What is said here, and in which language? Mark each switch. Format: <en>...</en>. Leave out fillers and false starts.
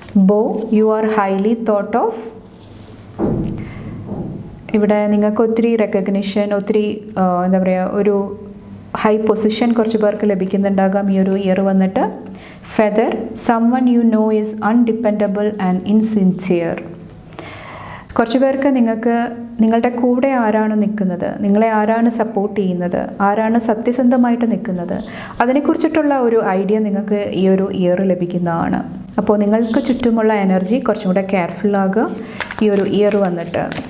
<en>ബോ, you are highly thought of.</en> <ml>ഇവിടെ നിങ്ങൾക്ക് ഒത്തിരി റെക്കഗ്നിഷൻ, ഒത്തിരി എന്താ പറയുക, ഒരു ഹൈ പൊസിഷൻ കുറച്ച് പേർക്ക് ലഭിക്കുന്നുണ്ടാകാം ഈ ഒരു ഇയർ വന്നിട്ട്.</ml> <en>Further, someone you know is undependable and insincere.</en> <ml>കുറച്ച് പേർക്ക് നിങ്ങൾക്ക് നിങ്ങളുടെ കൂടെ ആരാണ് നിൽക്കുന്നത്, നിങ്ങളെ ആരാണ് സപ്പോർട്ട് ചെയ്യുന്നത്, ആരാണ് സത്യസന്ധമായിട്ട് നിൽക്കുന്നത്, അതിനെക്കുറിച്ചിട്ടുള്ള ഒരു ഐഡിയ നിങ്ങൾക്ക് ഈ ഒരു ഇയർ ലഭിക്കുന്നതാണ്. അപ്പോൾ നിങ്ങൾക്ക് ചുറ്റുമുള്ള എനർജി കുറച്ചും കൂടെ കെയർഫുള്ളാകുക ഈ ഒരു ഇയർ വന്നിട്ട്.</ml>